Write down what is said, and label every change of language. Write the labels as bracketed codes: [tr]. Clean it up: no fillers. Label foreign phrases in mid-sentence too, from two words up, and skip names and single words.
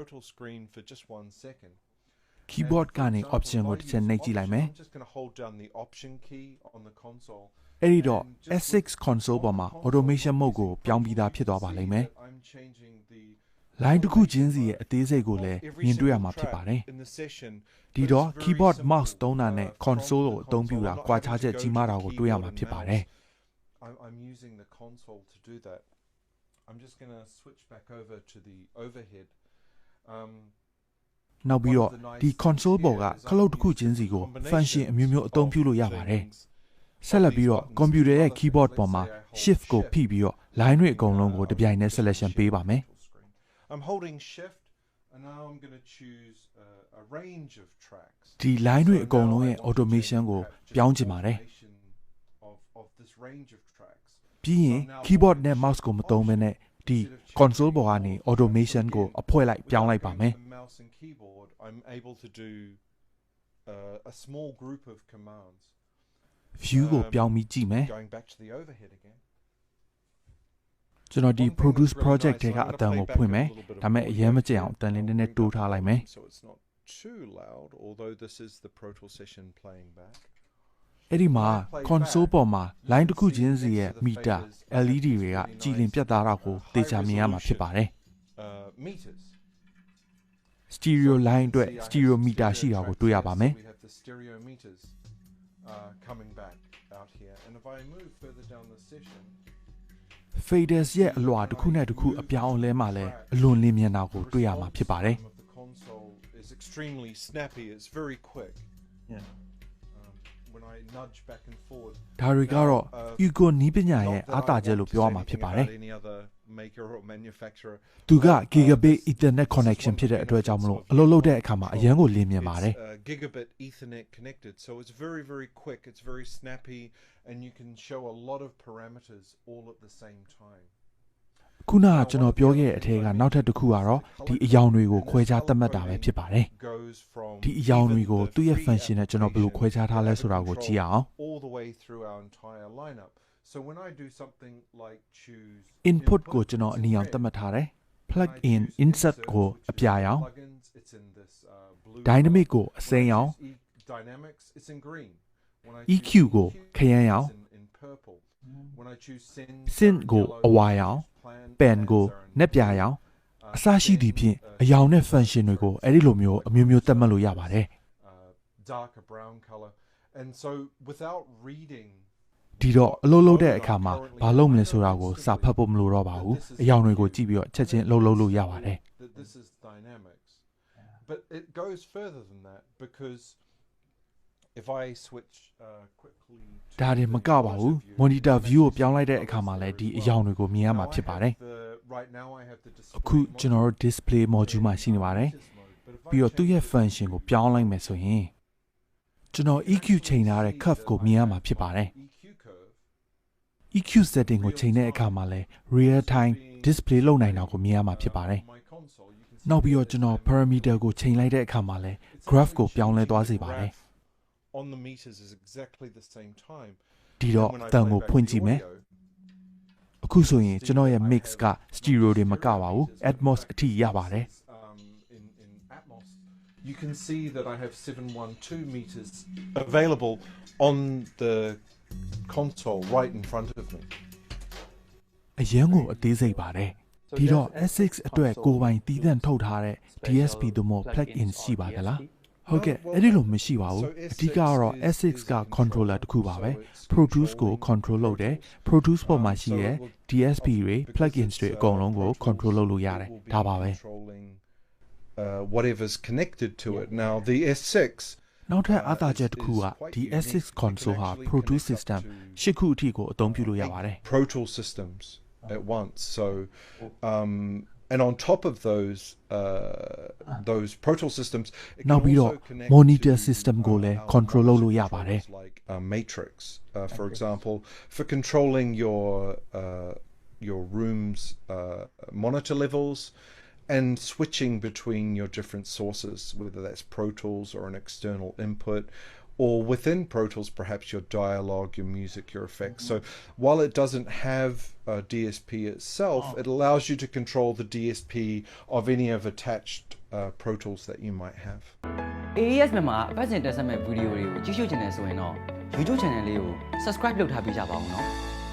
[my] keyboard ကနေ option ကိုတစ်ချက်နှိပ်ကြည့်လိုက်မယ်အဲ့ဒီတော့ S6 console ပေါ်မှာ [en] automation mode [my] ကိုပြောင်းပြီးသားဖြစ်သွားပါလိမ့်မယ် line တစ်ခုချင်းစီရဲ့အသေးစိတ်ကိုလည်းမြင်တွေ့ရမှာဖြစ်ပါတယ်ဒီတော့ [en] keyboard mouse [my] သုံးတာနဲ့ console ကိုအသုံးပြုတာကွာခြားချက်ကြီးမားတာကိုတွေ့ရမှာဖြစ်ပါတယ် [en] I'm using the console to do that I'm just going to switch back over to the overhead [my] နောက်ပြီးတော့ဒီ console ပေါ်ကခလုတ်တစ်ခုချင်းစီကို function အမျိုးမျိုးအသုံးပြုလို့ရပါတယ်ဆက်လက်ပြီးတော့ computer ရဲ့ keyboard ပေါ်မှာ shift ကိုဖိပြီးတော့ line တွေအကုန်လုံးကိုတပြိုင်တည်း selection ပေးပါမယ် [en] I'm holding shift and now I'm going to choose a range of tracks [my] ဒီ line တွေအကုန်လုံးရဲ့ automation ကိုပြောင်းချင်ပါတယ်ပြီးရင် keyboard နဲ့ mouse ကိုမသုံးဘဲနဲ့ဒီ console ပေါ်ကနေ automation ကိုအဖွဲလိုက်ပြောင်းလိုက်ပါမယ် [en] I'm able to do a small group of commands [my] view ကိုပြောင်းပြီးကြည့်မယ်ကျွန်တော်ဒီ [en] produce project [my] တွေကအတန်ကိုဖွင့်မယ်ဒါပေမဲ့အရင်မကြည့်အောင်အတန်လေးနည်းနည်းတိုးထားလိုက်မယ် [en] too loud although this is the Pro Tools session playing back [my] အဲ့ဒီမှာ console ပေါ်မှာ line တစ်ခုချင်းစီရဲ့ [en] meter LED [my] တွေကကြည်လင်ပြတ်သားတာကိုသေချာမြင်ရမှာဖြစ်ပါတယ် [en] meters stereo line [my] အတွက် [en] stereo meter [my] ရှိတာကိုတွေ့ရပါမယ် [en] we have the stereo meters coming back out here and if I move further down the session [my] faders ရဲ့အလွှာတစ်ခုနဲ့တစ်ခုအပြောင်းအလဲမှာလည်းအလွန်လင်းမြန်တာကိုတွေ့ရမှာဖြစ်ပါတယ် [en] is extremely snappy it's very quick when I nudge back and forward [my] ဒါတွေကတော့ Ego နီးပညာရဲ့အားသာချက်လို့ပြောရမှာဖြစ်ပါတယ် [en] maker or manufacturer [my] သူက [en] gigabit ethernet connection [my] ဖြစ်တဲ့အတွက်ကြောင့်မလို့အလုပ်လုပ်တဲ့အခါမှာအရန်ကိုလင်းမြန်ပါတယ် [en] gigabit ethernet connected so it's very quick it's very snappy and you can show a lot of parameters all at the same time [my] ခုနကကျွန်တော်ပြောခဲ့တဲ့အထက်ကနောက်ထပ်တစ်ခုကတော့ဒီအယောင်တွေကိုခွဲခြားသတ်မှတ်တာပဲဖြစ်ပါတယ်ဒီအယောင်တွေကိုသူ့ရဲ့ function နဲ့ကျွန်တော်ဘယ်လိုခွဲခြားထားလဲဆိုတာကိုကြည့်အောင် [en] all the way through our entire lineup so when I do something like choose [my] input ကိုကျွန်တော်အနီအောင်သတ်မှတ်ထားတယ် [en] plug in insert [my] ကိုအပြာရောင် dynamic ကိုအစိမ်းရောင် [en] dynamics it's in green [my] EQ ကိုခရမ်းရောင် [en] when I choose [my] synth ကိုအဝါရောင် pen ကိုနက်ပြာရောင်အစရှိသည့်ဖြင့်အယောင်နဲ့ function တွေကိုအဲ့ဒီလိုမျိုးအမျိုးမျိုးသတ်မှတ်လို့ရပါတယ် [en] darker brown color and so without reading [my] ဒီတော့အလုပ်လုပ်တဲ့အခါမှာဘာလုပ်မလဲဆိုတာကိုစာဖတ်ဖို့မလိုတော့ပါဘူးအယောင်တွေကိုကြည့်ပြီးတော့ချက်ချင်းလုပ်လို့ရပါတယ် [en] this is dynamics but it goes further than that because if I switch quickly [my] ဒါတွေမကပါဘူး [en] monitor view [my] ကိုပြောင်းလိုက်တဲ့အခါမှာလည်းဒီအယောင်တွေကိုမြင်ရမှာဖြစ်ပါတယ် [en] right now I have the display [my] အခုကျွန်တော်တို့ [en] display module [my] မှာရှိနေပါတယ်ပြီးတော့သူ့ရဲ့ function ကိုပြောင်းလိုက်မယ်ဆိုရင်ကျွန်တော် EQ ချိန်ထားတဲ့ curve ကိုမြင်ရမှာဖြစ်ပါတယ် [en] EQ setting [my] ကိုချိန်တဲ့အခါမှာလည်း [en] real time display [my] လုပ်နိုင်တာကိုမြင်ရမှာဖြစ်ပါတယ်နောက်ပြီးတော့ကျွန်တော် parameter ကိုချိန်လိုက်တဲ့အခါမှာလည်း graph ကိုပြောင်းလဲသွားစေပါတယ် [en] on the meters is exactly the same time [my] ဒီတော့အတန်ကိုဖွင့်ကြည့်မယ်အခုဆိုရင်ကျွန်တော်ရဲ့ mix က stereo တွေမကပါဘူး atmos အထိရပါတယ် [en] in atmos you can see that I have 712 meters available on the console right in front of me [my] အရင်ကိုအသေးစိတ်ပါတယ်ဒီတော့ S6 အတွက်ကိုယ်ပိုင်တည်တံ့ထုတ်ထားတဲ့ DSP တို့မှ [en] plug in [my] ရှိပါသလားဟုတ်ကဲ့အဲ့ဒီလိုမရှိပါဘူးအဓိကကတော့ S6 က controller တစ်ခုပါပဲ Pro Tools ကို control လုပ်တယ် Pro Tools ပေါ်မှာရှိတဲ့ DSP တွေ plugins တွေအကုန်လုံးကို control လုပ်လို့ရတယ်ဒါပါပဲ [en] whatever's connected to it now the S6 [my] နောက်ထပ်အားသာချက်တစ်ခုကဒီ S6 console ဟာ Pro Tools system 8ခုအထိကိုအသုံးပြုလို့ရပါတယ် [en] Pro Tools systems at once so and on top of those Pro Tools systems it can also connect monitor system [my] ကိုလည်း control လုပ်လို့ရပါတယ် [en] like matrix for example for controlling your room's monitor levels and switching between your different sources whether that's Pro Tools or an external input or within Pro Tools perhaps your dialogue, your music, your effects. So while it doesn't have a DSP itself, it allows you to control the DSP of any of attached Pro Tools that you might have. [my] AES Myanmar အပတ်စဉ်တက်ဆက်မဲ့ဗီဒီယိုတွေကိုကြည့်ရှုချင်တယ်ဆိုရင်တော့ YouTube channel လေးကို subscribe လုပ်ထားပေးကြပါဦးနော်